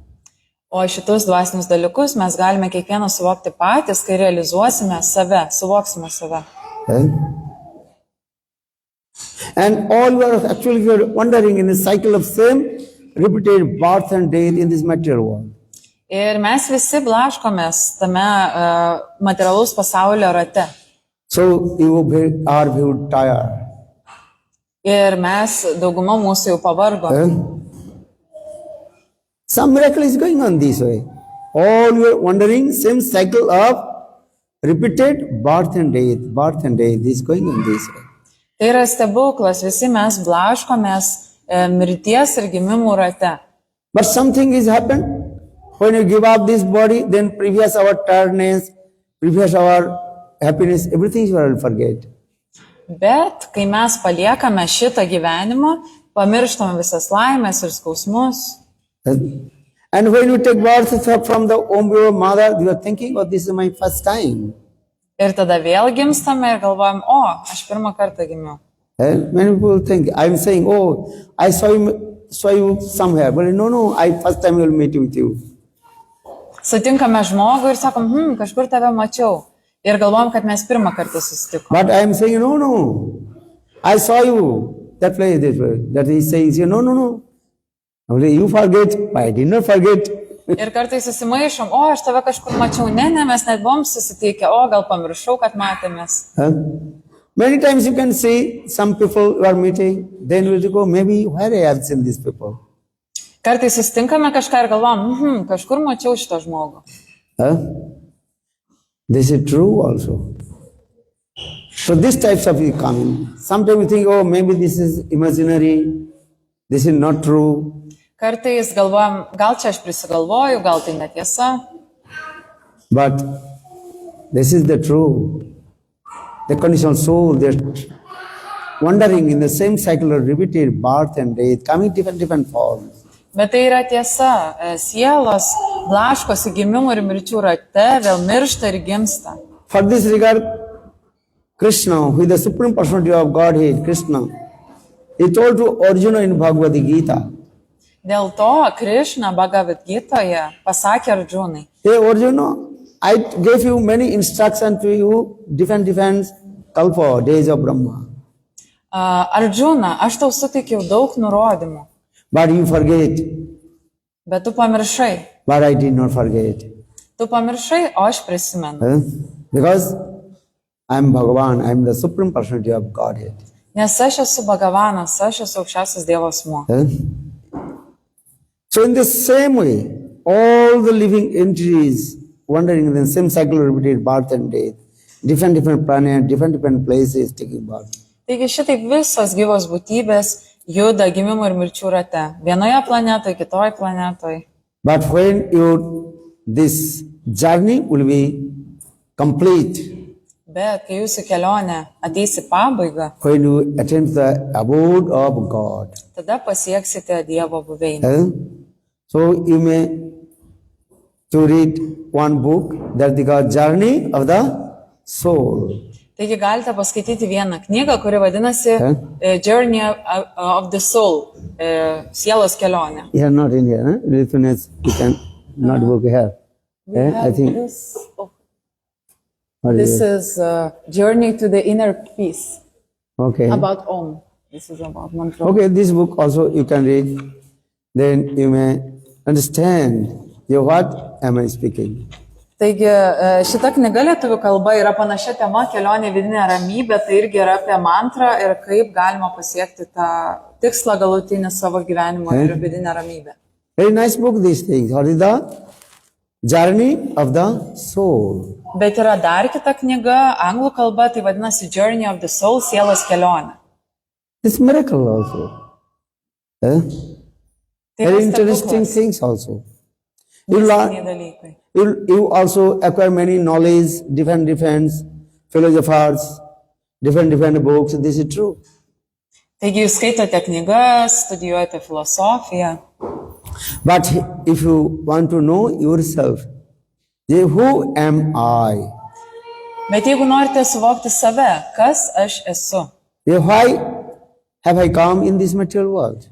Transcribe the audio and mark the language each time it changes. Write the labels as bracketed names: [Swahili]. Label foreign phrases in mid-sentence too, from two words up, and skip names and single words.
[Lithuanian] O šitus dvasinius dalykus mes galime kiekvieną suvokti patys, kai realizuosime save, suvoksime save. [English] And all you are actually wandering in a cycle of same repeated birth and death in this material world. [Lithuanian] Ir mes visi blaškomės tame materialaus pasaulio rate. [English] So you are very tired. [Lithuanian] Ir mes, dauguma mūsų jau pavargo. [English] Some miracle is going on this way. All you are wandering, same cycle of repeated birth and death is going on this way. [Lithuanian] Tai yra stebuklas, visi mes blaškomės mirties ir gimimų rate. [English] But something is happened. When you give up this body, then previous our tiredness, previous our happiness, everything you will forget. [Lithuanian] Bet kai mes paliekame šitą gyvenimą, pamirštame visas laimės ir skausmus. [English] And when you take birth from the womb of your mother, you are thinking, oh, this is my first time. [Lithuanian] Ir tada vėl gimstame ir galvojam, aš pirmą kartą gimiau. [English] Many people think, I'm saying, oh, I saw you somewhere. But no, I first time will meet with you. [Lithuanian] Sutinkame žmogų ir sakom, kažkur tave mačiau. Ir galvojam, kad mes pirmą kartą susitikom. [English] But I am saying, no, I saw you. That place, this way. That he says, no. You forget, I did not forget. [Lithuanian] Ir kartais susimaišom, aš tave kažkur mačiau. Ne, mes net buvom susitikę, gal pamiršau, kad matėmės. [English] Many times you can see some people you are meeting, then you will go, maybe where I have seen these people. [Lithuanian] Kartais susitinkame kažką ir galvom, kažkur mačiau šitą žmogų. [English] This is true also. So these types of is coming. Sometimes you think, oh, maybe this is imaginary, this is not true. [Lithuanian] Kartais galvojam, gal čia aš prisigalvoju, gal tai netiesa, [English] But this is the true. The conditional soul, they're wandering in the same cycle of repeated birth and death, coming different forms. [Lithuanian] bet tai yra tiesa. Sielos blaškosi gimimų ir mirčių rate, vėl miršta ir gimsta. [English] For this regard, Krishna, who is the Supreme Personality of Godhead, Krishna, he told to Arjuna in Bhagavad Gita, [Lithuanian] Dėl to Krišna Bhagavad Gitoje pasakė Arjunai, [English] hey Arjuna, I gave you many instructions to you, different kalpa, days of Brahma. [Lithuanian] Arjuna, aš tau suteikiau daug nurodymų, [English] But you forget, [Lithuanian] bet tu pamiršai. [English] but I did not forget. [Lithuanian] Tu pamiršai, o aš prisimenu. [English] Because I am Bhagavan, I am the Supreme Personality of Godhead. [Lithuanian] Nes aš esu Bhagavanas, aš esu aukščiausias Dievo asmuo. [English] So in the same way, all the living entities wandering in the same cycle of repeated birth and death, different planets, different places taking birth. [Lithuanian] Taigi šitaip visos gyvos būtybės juda gimimų ir mirčių rate. Vienoje planetoje, kitoje planetoje. [English] But when this journey will be complete, [Lithuanian] Bet kai jūsų kelionė ateis į pabaigą, [English] when you attain the abode of God, [Lithuanian] tada pasieksite Dievo buveinę. [English] so you may to read one book that is called Journey of the Soul. [Lithuanian] Taigi galite paskaityti vieną knygą, kuri vadinasi Journey of the Soul, sielos kelionė. [English] Here, not in here. Lithuanians, you can not book here. I think. This is Journey to the Inner Peace, Okay. about Om. This is about mantra. Okay, this book also you can read. Then you may understand what am I speaking. [Lithuanian] Taigi šita knyga lietuvių kalba yra panašia tema kelionė vidinė ramybė, tai irgi yra apie mantrą ir kaip galima pasiekti tą tikslą galutinį savo gyvenimo ir vidinę ramybę. [English] Very nice book, these things. What is the Journey of the Soul? [Lithuanian] Bet yra dar kita knyga, anglų kalba, tai vadinasi Journey of the Soul, sielos kelionė. [English] It's miracle also. [Lithuanian] Tai [English] Very [Lithuanian] yra [English] interesting [Lithuanian] stebuklas, [English] things also. You [Lithuanian] mistiniai [English] learn, [Lithuanian] dalykai. [English] you also acquire many knowledge, different philosophers, different books. This is true. [Lithuanian] Taigi jūs skaitote knygas, studijuojate filosofiją, [English] But if you want to know yourself, who am I? [Lithuanian] bet jeigu norite suvokti save, kas aš esu, [English] Why have I come in this material world?